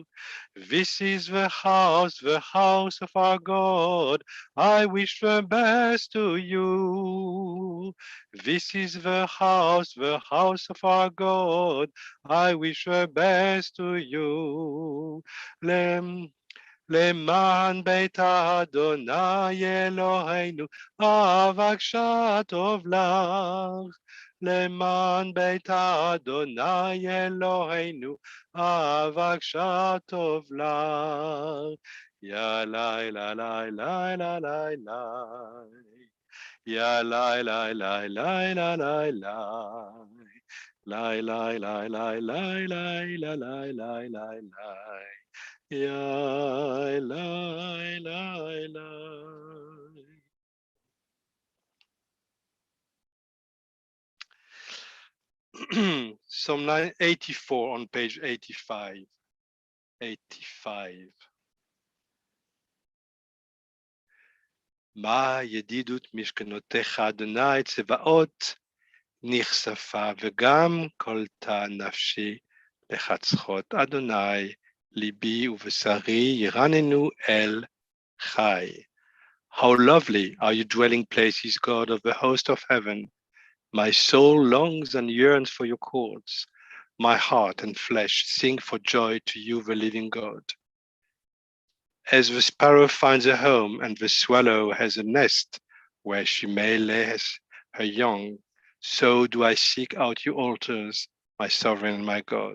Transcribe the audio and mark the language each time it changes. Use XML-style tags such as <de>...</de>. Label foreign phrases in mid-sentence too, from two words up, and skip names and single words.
<en>This is the house of our God. I wish the best to you. This is the house of our God. I wish the best to you.</en> <he>למען בית אדוני אלוהינו אבקשה טוב לך. למען בית אדוני אלוהינו אבקשה טוב לך. יא לי לי לי לי לי לי לי. יא לי לי לי לי לי לי לי. לי לי לי לי לי לי לי לי לי לי לי. Yeah, lie, lie, lie.</he> <en>Psalm 84 on page 85. 85.</en> <he>מה ידידות משכנותיך, אדוני צבאות, נכספה, וגם כל תא נפשי לחצחות. אדוני, ליבי ובשרי ירננו אל חי.</he> <en>How lovely are your dwelling places, God of the host of heaven. My soul longs and yearns for your courts. My heart and flesh sing for joy to you, the living God. As the sparrow finds a home and the swallow has a nest where she may lay her young, So do I seek out your altars, my sovereign and my God.</en>